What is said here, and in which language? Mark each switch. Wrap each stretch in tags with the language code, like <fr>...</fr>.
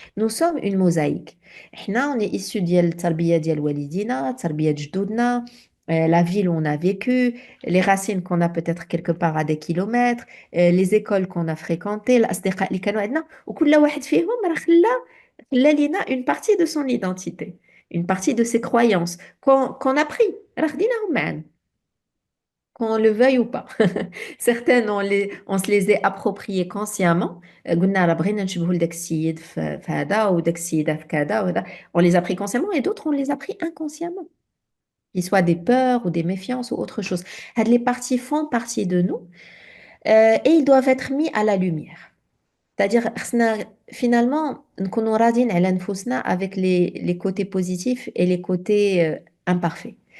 <fr>Nous sommes une mosaïque. Nous, on est issus de la tarbiya</fr> <ar>ديال والدينا,</ar> <fr>tarbiya</fr> <ar>جدودنا,</ar> <fr>la ville où on a vécu, les racines qu'on a peut-être quelque part à des kilomètres, les écoles qu'on a fréquentées,</fr> <ar>الأصدقاء اللي كانوا عندنا, وكل واحد فيهم راه خلى لينا</ar> <fr>une partie de son identité, une partie de ses croyances qu'on a pris,</fr> <ar>راه خديناهم معانا,</ar> <fr>qu'on le veuille ou pas. Certaines, on se les est appropriées consciemment.</fr> <ar>قلنا راه بغينا نشبهوا لداك السيد في هذا وداك السيدة في كذا وهذا.</ar> <fr>On les a pris consciemment et d'autres, on les a pris inconsciemment. Qu'ils soient des peurs ou des méfiances ou autre chose. Les parties font partie de nous et ils doivent être mis à la lumière. C'est-à-dire,</fr> <ar>خصنا</ar> <fr>finalement,</fr> <ar>نكونوا راضيين على نفوسنا</ar> <fr>avec les côtés positifs et les côtés imparfaits.</fr>